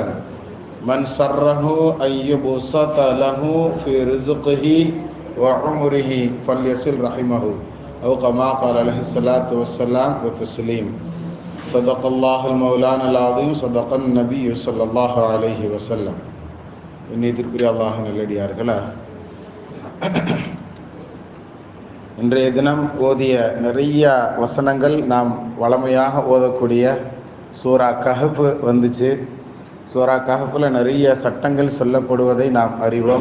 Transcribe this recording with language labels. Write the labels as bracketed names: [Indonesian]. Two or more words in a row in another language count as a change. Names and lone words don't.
[Arabic] من سره أن يبسط له في رزقه وعمره فليصل رحمه أو كما قال عليه الصلاة والسلام والتسليم صدق الله المولانا العظيم صدق النبي صلى الله عليه وسلم [Tamil] இன்னிதிற்குரிய அல்லாஹ்வின் நல்லடியார்களே, இன்றைய தினம் ஓதிய நிறைய வசனங்கள் நாம் வளமையாக ஓதக்கூடிய சூரா கஹஃப் வந்துச்சு. சூரா கஹஃபில் நிறைய சட்டங்கள் சொல்லப்படுவதை நாம் அறிவோம்.